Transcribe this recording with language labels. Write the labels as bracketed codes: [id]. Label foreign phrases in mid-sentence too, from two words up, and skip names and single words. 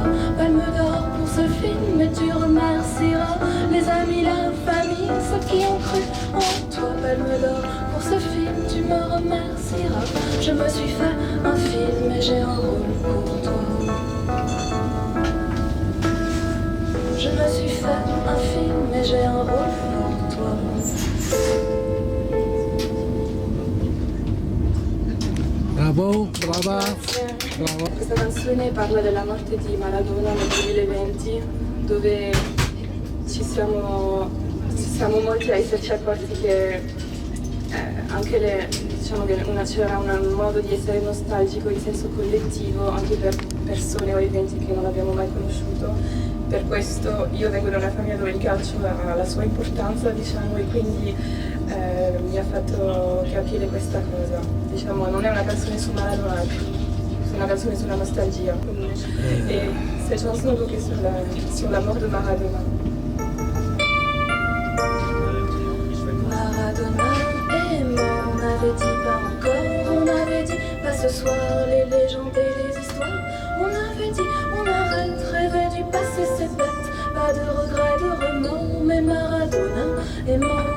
[fr] Palme d'or pour ce film et tu remercieras les amis, la famille, ceux qui ont cru en toi. Palme d'or pour ce film, tu me remercieras. Je me suis fait un film et j'ai un rôle pour toi. Je me suis fait un film et j'ai un rôle pour toi. [it] Bravo, brava, bravo. Questa canzone parla della morte di Maradona nel 2020, dove ci siamo molti a esserci accorti che anche diciamo che c'era un modo di essere nostalgico in senso collettivo anche per persone o eventi che non abbiamo mai conosciuto. Per questo io vengo da una famiglia dove il calcio ha la sua importanza, diciamo, e quindi mi ha fatto capire questa cosa. Diciamo, non è una canzone su Maradona, è una canzone sulla nostalgia. [fr] Et cette chanson donc est sur la mort de Maradona. Maradona est mort, on avait dit pas encore, on avait dit pas ce soir les légendes et les histoires. On avait dit on arrête, rêver du passé c'est bête, pas de regrets, de remords, mais Maradona est mort.